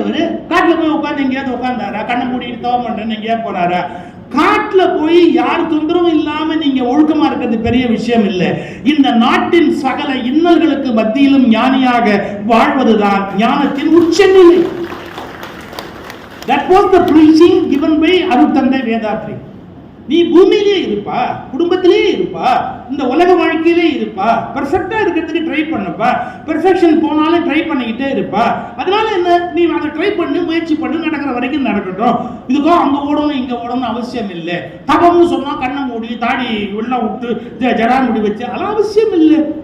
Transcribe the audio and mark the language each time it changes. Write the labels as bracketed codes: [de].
[ta] அவரு காட்டுல போய் உட்காந்து எங்கேயாவது உட்கார்ந்தாரா, கண்ணை மூடிட்டு தவம் பண்றேன்னு எங்கேயா போறாரா? காட்டுல போய் யார் தொந்தரவும் இல்லாம நீங்க ஒழுக்கமா இருக்கிறது பெரிய விஷயம் இல்லை. இந்த நாட்டின் சகல இன்னல்களுக்கு மத்தியிலும் ஞானியாக வாழ்வதுதான் ஞானத்தின் உச்சநிலை. [en] That was the preaching given by அருட்தந்தை வேதாத்ரி. [ta] நீ பூமியிலே இருப்பா, குடும்பத்திலே இருப்பா, இந்த உலக வாழ்க்கையிலே இருப்பா, பெர்ஃபெக்டா இருக்கிறதுக்கு ட்ரை பண்ணப்பா, பெர்ஃபெக்ஷன் போனாலும் ட்ரை பண்ணிக்கிட்டே இருப்பா. அதனால என்ன, நீ அதை ட்ரை பண்ணு, முயற்சி பண்ணு, நடக்கிற வரைக்கும் நடக்கட்டும். இதுக்கோ அங்க ஓடணும் இங்க ஓடணும் அவசியம் இல்லை. தபம்னு சொன்னா கண்ணை மூடி தாடி உள்ள விட்டு ஜடாமுடி வச்சு அதெல்லாம் அவசியம் இல்லை.